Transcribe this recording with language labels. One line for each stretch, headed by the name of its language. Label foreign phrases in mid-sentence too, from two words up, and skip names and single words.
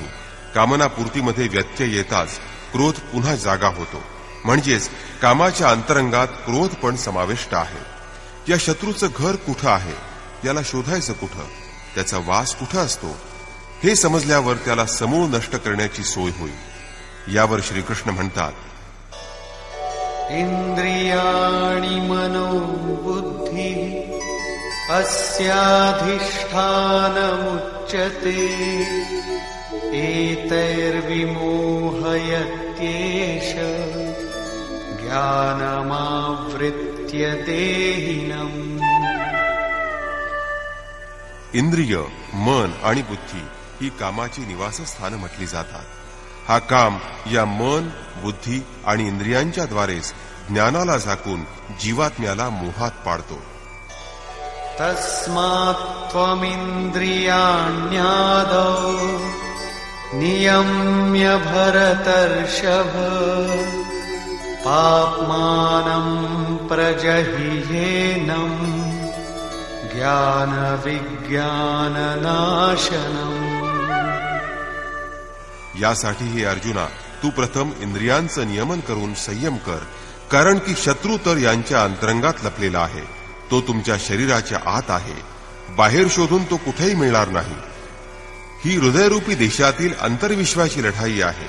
Marathi: कामना पूर्तीमध्ये व्यत्यय येताच क्रोध पुन्हा जागा होतो. म्हणजेच कामाच्या अंतरंगात क्रोध पण समाविष्ट आहे. या शत्रूचं घर कुठं आहे, याला शोधायचं कुठं, त्याचा वास कुठं असतो, हे समजल्यावर त्याला समूळ नष्ट करण्याची सोय होईल. यावर श्रीकृष्ण म्हणतात,
Sanskrit: इंद्रियाणि मनो बुद्धि अस्याधिष्ठानमुच्यते एतैर्विमोहयत्येष ज्ञानमावृत्य देहिनम्.
Marathi: इंद्रिय, मन आणि बुद्धी ही कामाची निवासस्थानं म्हटली जातात. हा काम या मन, बुद्धी आणि इंद्रियांच्या द्वारेच ज्ञानाला झाकून जीवात्म्याला मोहात पाडतो.
Sanskrit: तस्मात् त्वमिन्द्रियाण्यादौ नियम्य भरतर्षभ पाप्मानं प्रजहिह्येनं ज्ञानविज्ञाननाशनम्.
Marathi: यासाठी हे अर्जुना, तू प्रथम इंद्रियांचं नियमन करून संयम कर, कारण की शत्रू तर यांच्या अंतरंगात लपलेला आहे. तो तुमच्या शरीराच्या आत आहे, बाहेर शोधून तो कुठेही मिळणार नाही. ही हृदयरूपी देशातील अंतर्विश्वाची लढाई आहे.